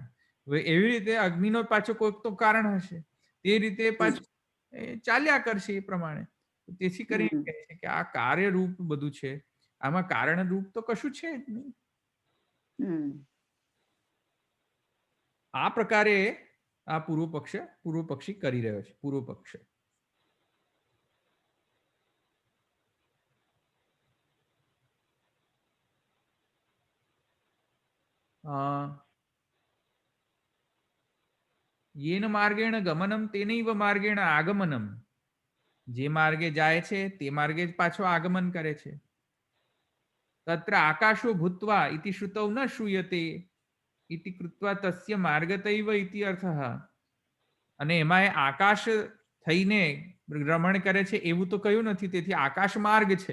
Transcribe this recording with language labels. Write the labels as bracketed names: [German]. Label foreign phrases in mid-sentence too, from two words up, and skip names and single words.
[Gujarati] હવે એવી રીતે અગ્નિનો પાછો કોઈક તો કારણ હશે, તે રીતે પાછું ચાલ્યા કરશે એ પ્રમાણે. તેથી કરીને કહે છે કે આ કાર્યરૂપ બધું છે, આમાં કારણ રૂપ તો કશું છે જ નહીં. આ પ્રકારે આ પૂર્વ પક્ષી કરી રહ્યો છે. [Sanskrit] पूर्व पक्ष येन मार्गेण गमनम तेनैव मार्गेण આગમનમ. [Gujarati] જે માર્ગે જાય છે તે માર્ગે જ પાછો આગમન કરે છે. [Sanskrit] तत्र आकाशो भूत्वा इति श्रुतौ न श्रूयते इति कृत्वा तस्य मार्गतैव इति अर्थः. [Gujarati] અને એમાં આકાશ થઈને ભ્રમણ કરે છે એવું તો કહ્યું નથી, તેથી આકાશ માર્ગ છે.